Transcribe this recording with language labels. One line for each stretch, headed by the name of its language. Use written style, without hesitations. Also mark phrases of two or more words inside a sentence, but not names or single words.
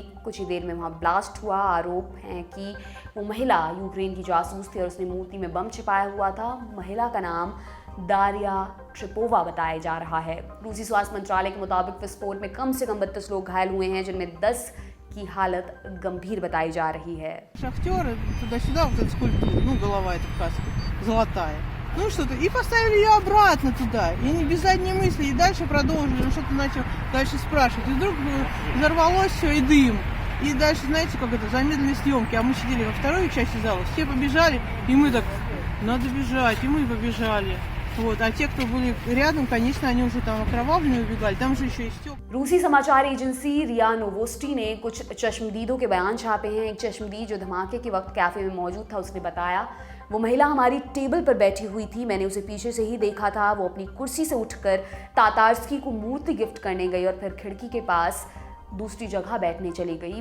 Hindi: कुछ ही देर में वहां ब्लास्ट हुआ। आरोप है कि वो महिला यूक्रेन की जासूस थी और उसने मूर्ति में बम छिपाया हुआ था। महिला का नाम दारिया ट्रिपोवा बताया जा रहा है। रूसी स्वास्थ्य मंत्रालय के मुताबिक विस्फोट में कम से कम 32 लोग घायल हुए हैं जिनमें 10 की हालत गंभीर बताई जा रही है।
Russian: Шахтеры туда-сюда, вот эта скульптура, ну голова эта каска золотая. Ну что-то, и поставили ее обратно туда. И они без задней мысли, и дальше продолжили, он что-то начал дальше спрашивать. И вдруг взорвалось все, и дым. И дальше, знаете, как это, замедленные съемки. А мы сидели во второй части зала, все побежали, и мы так, надо бежать, и мы побежали. Вот. А те, кто были рядом, конечно, они уже там окровавленные убегали. Там же еще и стёк.
Hindi: रूसी समाचार एजेंसी रिया नोवोस्टी ने कुछ चश्मदीदों के बयान छापे हैं। एक चश्मदीद जो धमाके के वक्त कैफे में मौजूद था उसने बताया, वो महिला हमारी टेबल पर बैठी हुई थी। मैंने उसे पीछे से ही देखा था। वो अपनी कुर्सी से उठकर तातार्स्की को मूर्ति गिफ्ट करने गई और फिर खिड़की के पास दूसरी जगह बैठने चली गई।